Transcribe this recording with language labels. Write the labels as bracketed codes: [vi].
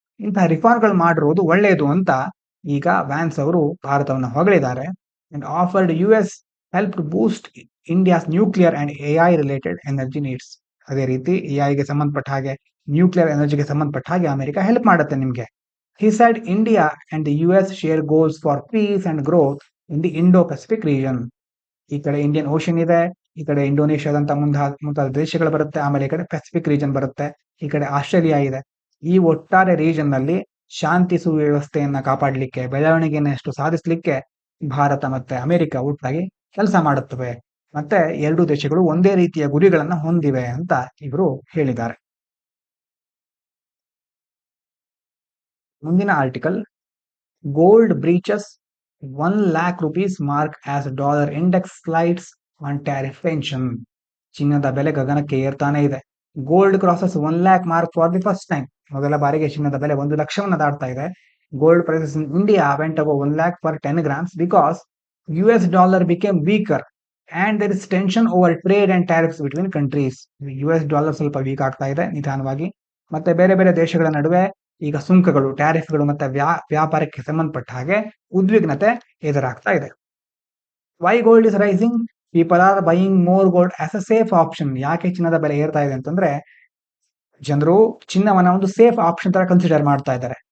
[kn] ಇಂತಹ ರಿಫಾರ್ಮ್ಗಳು ಮಾಡಿರೋದು ಒಳ್ಳೆಯದು ಅಂತ ಈಗ ವ್ಯಾನ್ಸ್ ಅವರು ಭಾರತವನ್ನು ಹೊಗಳಿದ್ದಾರೆ. [en] And offered US help boost India's nuclear and AI related energy needs. [kn] ಅದೇ ರೀತಿ AI ಸಂಬಂಧಪಟ್ಟ ಹಾಗೆ, ನ್ಯೂಕ್ಲಿಯರ್ ಎನರ್ಜಿಗೆ ಸಂಬಂಧಪಟ್ಟ ಹಾಗೆ ಅಮೆರಿಕ ಹೆಲ್ಪ್ ಮಾಡುತ್ತೆ ನಿಮ್ಗೆ. [en] He said India and the US share goals for peace and growth in the Indo-Pacific region. [kn] ಈ ಕಡೆ ಇಂಡಿಯನ್ ಓಷನ್ ಇದೆ, ಈ ಕಡೆ ಇಂಡೋನೇಷ್ಯಾದಂತ ಮುಂತಾದ ದೇಶಗಳು ಬರುತ್ತೆ, ಆಮೇಲೆ ಈ ಕಡೆ ಪೆಸಿಫಿಕ್ ರೀಜನ್ ಬರುತ್ತೆ, ಈ ಕಡೆ ಆಸ್ಟ್ರೇಲಿಯಾ ಇದೆ. ಈ ಒಟ್ಟಾರೆ ರೀಜನ್ ನಲ್ಲಿ ಶಾಂತಿ ಸುವ್ಯವಸ್ಥೆಯನ್ನ ಕಾಪಾಡಲಿಕ್ಕೆ, ಬೆಳವಣಿಗೆಯನ್ನಷ್ಟು ಸಾಧಿಸಲಿಕ್ಕೆ ಭಾರತ ಮತ್ತೆ ಅಮೆರಿಕ ಒಟ್ಟಾಗಿ ಕೆಲಸ ಮಾಡುತ್ತವೆ. ಮತ್ತೆ ಎರಡು ದೇಶಗಳು ಒಂದೇ ರೀತಿಯ ಗುರಿಗಳನ್ನ ಹೊಂದಿವೆ ಅಂತ ಇವರು ಹೇಳಿದ್ದಾರೆ. ಮುಂದಿನ article, [en] Gold breaches 1 lakh rupees mark as dollar index slides on tariff tension. [kn] ಚಿನ್ನದ ಬೆಲೆ ಗಗನಕ್ಕೆ ಏರ್ತಾನೆ ಇದೆ. [en] Gold crosses 1 lakh mark for the first time. [kn] ಮೊದಲ ಬಾರಿಗೆ ಚಿನ್ನದ ಬೆಲೆ 1 ಲಕ್ಷವನ್ನು ದಾಟ್ತಾ ಇದೆ. [en] Gold prices in India went above 1 lakh for 10 grams because US dollar became weaker and there is tension over trade and tariffs between countries. [kn] US dollar ಸ್ವಲ್ಪ weak ಆಗ್ತಾ ಇದೆ ನಿಧಾನವಾಗಿ, ಮತ್ತೆ ಬೇರೆ ಬೇರೆ ದೇಶಗಳ ನಡುವೆ ಈಗ ಸುಂಕಗಳು, ಟ್ಯಾರಿಫ್ಗಳು ಮತ್ತೆ ವ್ಯಾಪಾರಕ್ಕೆ ಸಂಬಂಧಪಟ್ಟ ಹಾಗೆ ಉದ್ವಿಗ್ನತೆ ಎದುರಾಗ್ತಾ ಇದೆ. [en] Why gold is rising? People are buying more gold as a safe option. [kn] ಯಾಕೆ ಚಿನ್ನದ ಬೆಲೆ ಏರ್ತಾ ಇದೆ ಅಂತಂದ್ರೆ, ಜನರು ಚಿನ್ನವನ್ನ ಒಂದು ಸೇಫ್ ಆಪ್ಷನ್ ತರ ಕನ್ಸಿಡರ್ ಮಾಡ್ತಾ ಇದ್ದಾರೆ.